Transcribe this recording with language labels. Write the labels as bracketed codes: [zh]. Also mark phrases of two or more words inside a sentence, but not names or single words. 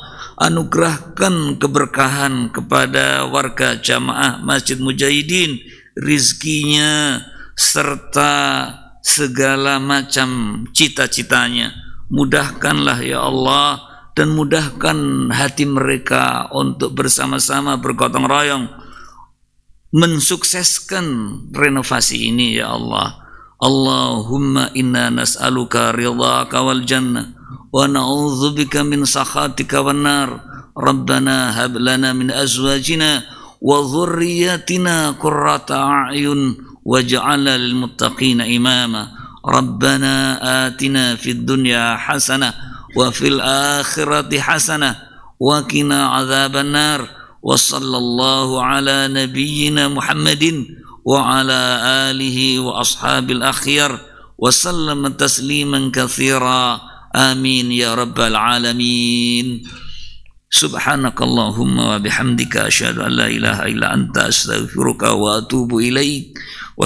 [id] Anugerahkan keberkahan kepada warga jamaah Masjid Mujahidin, rizkinya serta segala macam cita-citanya. Mudahkanlah [ar] يا الله, [id] dan mudahkan hati mereka untuk bersama-sama bergotong royong mensukseskan renovasi ini [ar] يا الله. اللهم إنا نسألك رضاك والجنة ونعوذ بك من سخطك والنار. ربنا هب لنا من أزواجنا وذرياتنا قرة أعين واجعلنا للمتقين إماما. ربنا آتنا في الدنيا حسنة وفي الآخرة حسنة وقنا عذاب النار. وصلى الله على نبينا محمد وعلى آله وأصحابه الأخيار وسلم تسليما كثيرا. آمين يا رب العالمين. سبحانك اللهم وبحمدك أشهد أن لا إله إلا أنت أستغفرك وأتوب إليك.